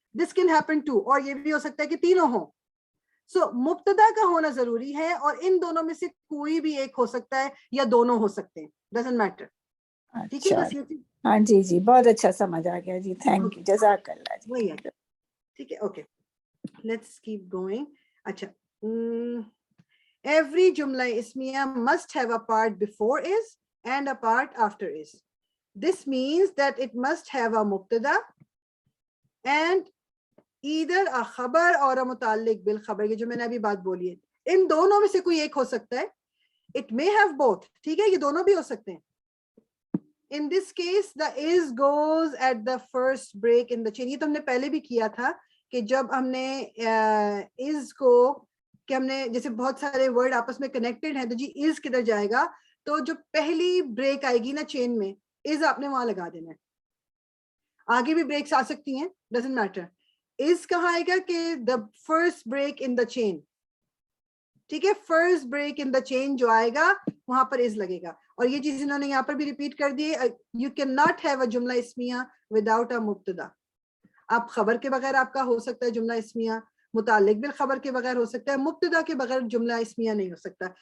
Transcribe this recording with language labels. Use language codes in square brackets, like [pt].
[en] this can happen too, [ur] اور یہ بھی ہو سکتا ہے کہ تینوں ہوں. سو مبتدا کا ہونا ضروری ہے اور ان دونوں میں سے کوئی بھی ایک ہو سکتا ہے یا دونوں ہو سکتے ہیں, [en] Doesn't matter. [ur] ٹھیک ہے, بس یہ ہاں جی جی بہت اچھا سمجھ آ گیا جی, تھینک یو, جزاک اللہ جی. وہی ہے. ٹھیک ہے, [en] Okay, let's keep going. اچھا, every جملہ اسمیہ must have a part before is and a part after is. This means that it must have a mubtada and either a khabar or a muta'alliq bil khabar. [ur] یہ جو میں نے ابھی بات بولی ہے, ان دونوں میں سے کوئی ایک ہو سکتا ہے. [en] It may have both. [ur] ٹھیک ہے, یہ دونوں بھی ہو سکتے ہیں. [en] In this case the is goes at the first break in the chain. [ur] یہ تو ہم نے پہلے بھی کیا تھا کہ جب ہم نے is کو کہ ہم نے جیسے بہت سارے ورڈ آپس میں کنیکٹڈ ہیں تو جی is کدھر جائے گا, تو جو پہلی بریک آئے گی نا چین میں is آپ نے وہاں لگا دینا ہے. آگے بھی بریکس آ سکتی ہیں, [en] Doesn't matter. is [ur] کہاں آئے گا کہ [en] the first break in the chain. [ur] ٹھیک ہے, [en] first break in the chain [ur] جو آئے گا وہاں پر is لگے گا. اور یہ چیز انہوں نے یہاں پر بھی ریپیٹ کر دی ہے, [en] You can not have a جملہ اسمیہ without a مبتدا. [ur] آپ خبر کے بغیر آپ کا ہو سکتا ہے جملہ اسمیہ, متعلق بالخبر کے بغیر ہو سکتا ہے, مبتدا کے بغیر جملہ اسمیہ نہیں ہو سکتا.